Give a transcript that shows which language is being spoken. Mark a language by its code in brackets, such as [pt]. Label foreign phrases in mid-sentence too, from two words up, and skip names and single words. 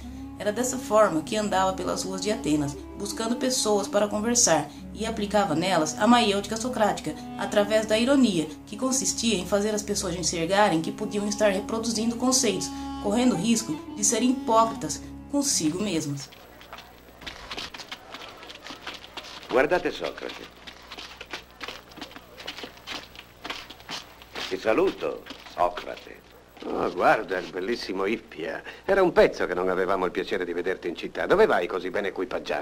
[pt] Era dessa forma que andava pelas ruas de Atenas, buscando pessoas para conversar, e aplicava nelas a maiêutica socrática, através da ironia, que consistia em fazer as pessoas enxergarem que podiam estar reproduzindo conceitos, correndo o risco de serem hipócritas consigo mesmas. [it] Guardate Socrate. Ti saluto, Socrate. Oh, guarda il bellissimo Ippia. Era un pezzo che non avevamo il piacere di vederti in città. Dove vai così ben equipaggiato?